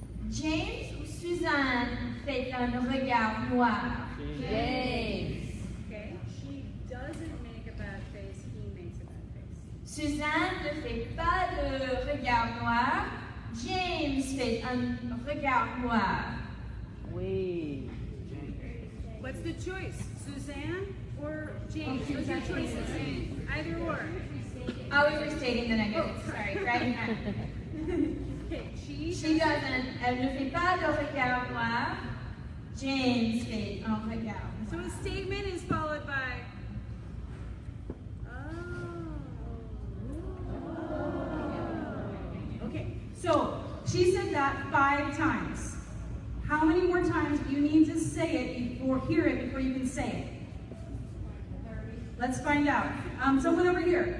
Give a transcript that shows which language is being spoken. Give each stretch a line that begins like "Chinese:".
French: James ou Suzanne fait un regard regard noir. James.
English: Okay. She doesn't make a bad face. He makes a bad face.
French: Suzanne ne fait pas de regard noir. James fait un regard noir.
English: Wait. What's the choice? Suzanne or James? What's your choices? Either or. Oh, we were stating the negative. Sorry, right? Okay, She doesn't.
French: Elle ne fait pas de regard noir. James fait un regard
English: So
French: noir.
English: a statement is followed by. Oh. Okay, so she said that 5 times. How many more times do you need to say it before hear it before you can say it? Let's find out. Someone over here.